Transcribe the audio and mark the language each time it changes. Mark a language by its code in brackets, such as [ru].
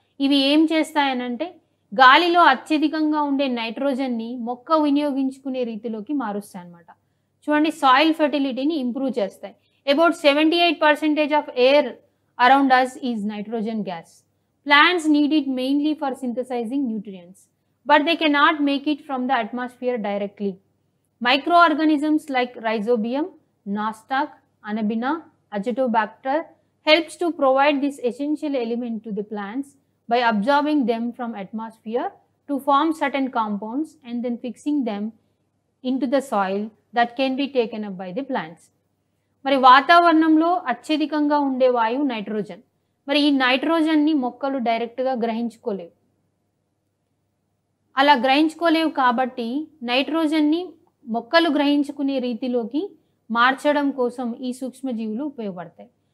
[te] ఇవి ఏం చేస్తాయనంటే గాలిలో అత్యధికంగా ఉండే నైట్రోజన్ని మొక్క వినియోగించుకునే రీతిలోకి మారుస్తాయి అన్నమాట. చూడండి సాయిల్ ఫెర్టిలిటీని ఇంప్రూవ్ చేస్తాయి. [en] About 78% of air around us is nitrogen gas. Plants need it mainly for synthesizing nutrients, but they cannot make it from the atmosphere directly. Microorganisms like Rhizobium, Nostoc, Anabaena, Azotobacter helps to provide this essential element to the plants by absorbing them from atmosphere to form certain compounds and then fixing them into the soil that can be taken up by the plants. [te] మరి వాతావరణంలో అత్యధికంగా ఉండే వాయువు nitrogen. మరి ఈ నైట్రోజన్ని మొక్కలు డైరెక్ట్గా గ్రహించుకోలేవు. అలా గ్రహించుకోలేవు కాబట్టి నైట్రోజన్ని మొక్కలు గ్రహించుకునే రీతిలోకి మార్చడం కోసం ఈ సూక్ష్మజీవులు ఉపయోగపడతాయి.